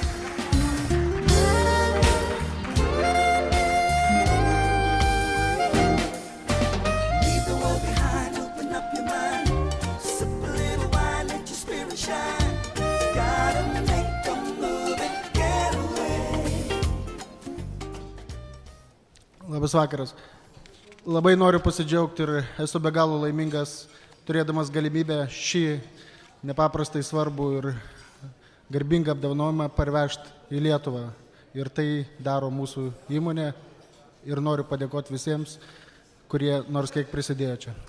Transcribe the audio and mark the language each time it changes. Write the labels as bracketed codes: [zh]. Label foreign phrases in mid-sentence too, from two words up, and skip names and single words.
[en] Leave the world behind, open up your mind. Sip a little wine, let your spirit shine. Gotta make a move and get away. [lt] Labas vakaras. Labai noriu pasidžiaugti ir esu be galo laimingas, turėdamas galimybę šį nepaprastai svarbų ir garbingą apdovanojimą parvežti į Lietuvą. Ir tai daro mūsų įmonė ir noriu padėkoti visiems, kurie nors kiek prisidėjo čia.